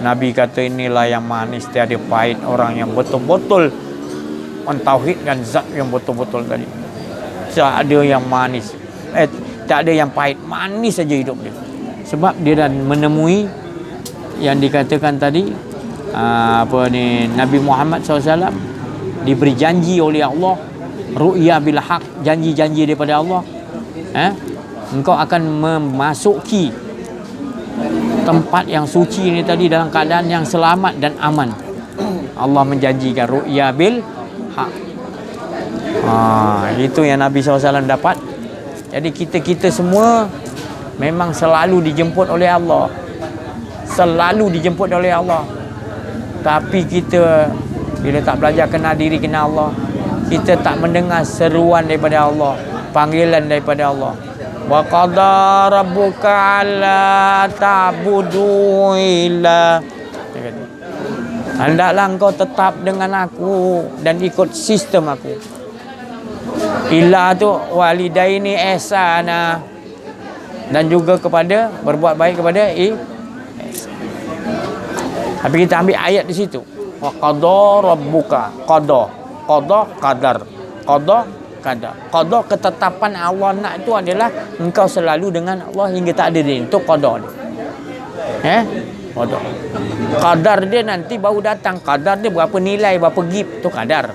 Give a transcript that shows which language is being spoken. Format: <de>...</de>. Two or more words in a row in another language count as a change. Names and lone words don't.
<ms>Nabi kata inilah yang manis, tiada pahit. Orang yang betul-betul mentauhidkan zat yang betul-betul tadi. Tak ada yang manis, tak ada yang pahit, manis saja hidup dia. Sebab dia dah menemui yang dikatakan tadi, Nabi Muhammad SAW diberi janji oleh Allah,</ms> <ar>الرؤيا بالحق,</ar> <ms>janji-janji daripada Allah. Engkau akan memasuki tempat yang suci ini tadi dalam keadaan yang selamat dan aman. Allah menjanjikan</ms> <ar>الرؤيا بالحق.</ar> <ms>Itu yang Nabi SAW dapat. Jadi kita semua memang selalu dijemput oleh Allah, selalu dijemput oleh Allah. Tapi kita bila tak belajar kenal diri, kenal Allah, kita tak mendengar seruan daripada Allah, panggilan daripada Allah.</ms> <ar>وقضى ربك ألا تعبدوا إلا, hendaklah engkau tetap dengan aku dan ikut sistem aku. إلا تو والدين إحسانا,</ar> <ms>dan juga kepada berbuat baik kepada tapi kita ambil ayat di situ.</ms> <ar>وقضى ربك,</ar> <ms>qada qadar, qada qadar. Qada ketetapan Allah nak itu adalah engkau selalu dengan Allah hingga tak ada dia. Itu qada dia. Qada. Qadar dia nanti baru datang. Qadar dia berapa nilai, berapa gib, tu qadar.</ms>